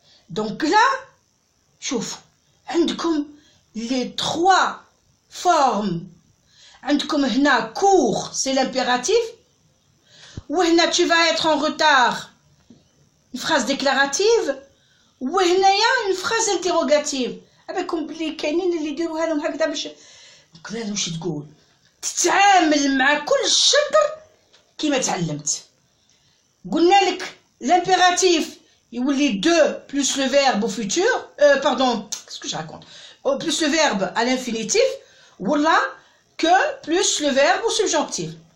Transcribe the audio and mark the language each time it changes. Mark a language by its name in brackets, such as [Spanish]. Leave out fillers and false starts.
[French] Donc là, [Arabic] شوف, عندكم [French] les 3 formes. [Arabic] عندكم هنا [French] cours, c'est l'impératif. [Arabic] وهنا [French] tu vas être en retard, une phrase déclarative. [Arabic] وهنايا [French] une phrase interrogative. [Arabic] أباكم بلي كاينين اللي يديروها لهم هكذا باش لازم واش تقول تتعامل مع كل الشطر كيما تعلمت. قلنا لك [French] l'impératif [Arabic] يولي [French] 2 plus le verbe au futur, pardon, qu'est-ce que je raconte, plus le verbe à l'infinitif, [Arabic] ولا [French] que plus le verbe au subjonctif.